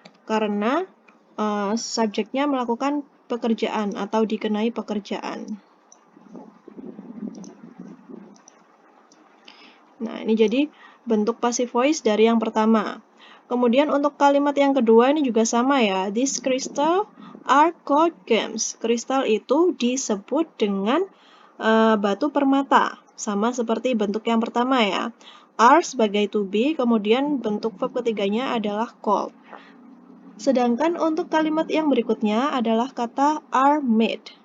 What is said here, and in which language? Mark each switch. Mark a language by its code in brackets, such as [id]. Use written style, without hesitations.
[id] Karena subjeknya melakukan pekerjaan atau dikenai pekerjaan. Nah, ini jadi bentuk passive voice dari yang pertama. Kemudian untuk kalimat yang kedua ini juga sama ya. [en] These crystal are called gems. [id] Kristal itu disebut dengan batu permata. Sama seperti bentuk yang pertama ya. Are sebagai to be, kemudian bentuk verb ketiganya adalah called. Sedangkan untuk kalimat yang berikutnya adalah kata are made.